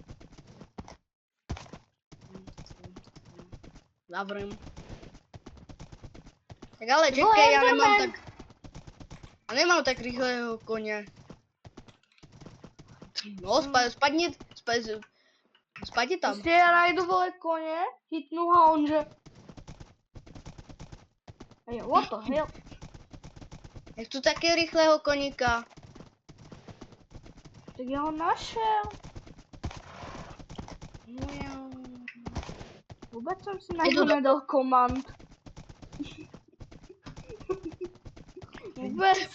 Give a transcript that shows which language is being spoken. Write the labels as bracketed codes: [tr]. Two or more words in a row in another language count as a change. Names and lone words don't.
[cs] Zavrím. Tak ale čekej, já nemám tak rychlého koně. No, spadni tam. Prostě já najdu, vole, koně, hitnu ho, on že... [en] Hey, what the hell? [cs] Jak tu taky rychlého koníka. Tak já ho našel. Vůbec jsem si na to nedal komand. Vůbec.